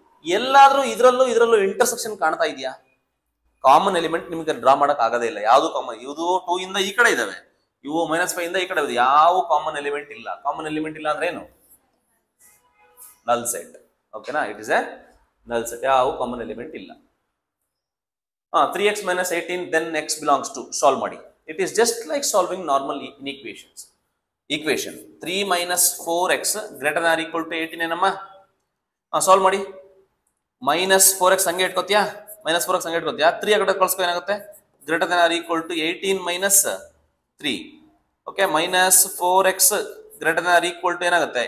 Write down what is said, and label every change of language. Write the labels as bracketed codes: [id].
[kn] ಎಲ್ಲಾದ್ರೂ ಇದ್ರಲ್ಲೂ ಇಂಟರ್ಸೆಕ್ಷನ್ ಕಾಣ್ತಾ ಇದೆಯಾ? ಕಾಮನ್ ಎಲಿಮೆಂಟ್ ನಿಮ್ಗೆ ಡ್ರಾ ಮಾಡಕ್ ಆಗದೇ ಇಲ್ಲ. ಯಾವ್ದು ಕಾಮನ್, ಇವು 2 ಇಂದ ಈ ಕಡೆ ಇದಾವೆ, ಇವು -5 ಇಂದ ಈ ಕಡೆ ಇದೆ. ಯಾವ ಕಾಮನ್ ಎಲಿಮೆಂಟ್ ಇಲ್ಲ. ಕಾಮನ್ ಎಲಿಮೆಂಟ್ ಇಲ್ಲ ಅಂದ್ರೆ ಏನು? ನಲ್ ಸೆಟ್. ಓಕೆನಾ? [en] It is a null set. [kn] ಯಾವ ಕಾಮನ್ ಎಲಿಮೆಂಟ್ ಇಲ್ಲ. [en] 3x minus 18 then x belongs to solve ಮಾಡಿ. It is just like solving normal inequations. Equation 3 minus 4x greater than or equal to 18 [kn] ಏನಮ್ಮ? ಸಾಲ್ವ್ ಮಾಡಿ. minus 4x ಹಂಗೆ ಇಟ್ಕೋತೀಯಾ? minus 4x ಹಂಗೆ ಇಟ್ಕೋತೀಯಾ? 3 ಆ ಕಡೆ ಕಳಿಸ್ಕೊ ಏನಾಗುತ್ತೆ? [en] greater than or equal to 18 minus 3. Okay, minus 4x greater than or equal to ಏನಾಗುತ್ತೆ?